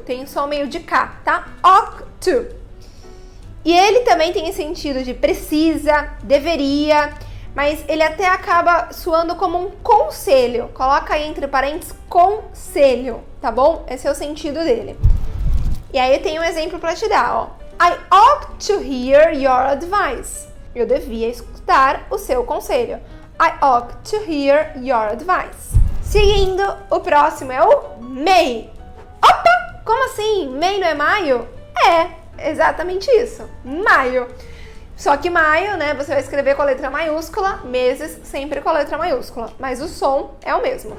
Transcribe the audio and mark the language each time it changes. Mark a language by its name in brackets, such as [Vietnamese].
[Portuguese] Tem um som meio de K, tá? Ought to. E ele também tem esse sentido de precisa, deveria, mas ele até acaba soando como um conselho. Coloca aí entre parênteses conselho, tá bom? Esse é o sentido dele. E aí eu tenho um exemplo para te dar, ó. [English] I ought to hear your advice. [Portuguese] Eu devia escutar o seu conselho. [English] I ought to hear your advice. [Portuguese] Seguindo, o próximo é o may. Opa! Como assim? May não é maio? É, exatamente isso. Maio. Só que maio, né, você vai escrever com a letra maiúscula, meses sempre com a letra maiúscula, mas o som é o mesmo.